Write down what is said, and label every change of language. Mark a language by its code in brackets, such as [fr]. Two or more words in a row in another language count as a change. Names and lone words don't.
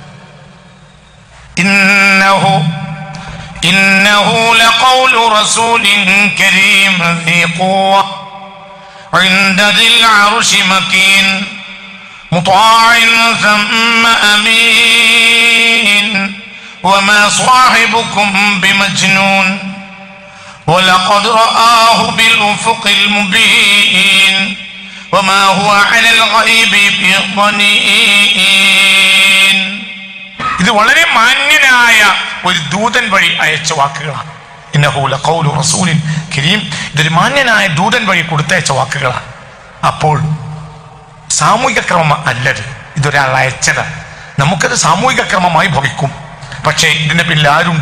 [ar] إنه لقول رسول كريم ذي قوة عند ذي العرش مكين مطاع ثم أمين وما صاحبكم بمجنون ولقد رآه بالأفق المبين وما هو على الغيب بضنين. [ml] ഇത് വളരെ മാന്യനായ ഒരു ദൂതൻ വഴി അയച്ച വാക്കുകളാണ്. [ar] إنه لقول رسول كريم. [ml] ഇതൊരു മാന്യനായ ദൂതൻ വഴി കൊടുത്തയച്ച വാക്കുകളാണ്. അപ്പോൾ സാമൂഹിക ക്രമം അല്ലത്, ഇതൊരാൾ അയച്ചതാണ്. നമുക്കത് സാമൂഹിക ക്രമമായി ഭവിക്കും. പക്ഷേ ഇതിന്റെ പിന്നിൽ ആരുണ്ട്?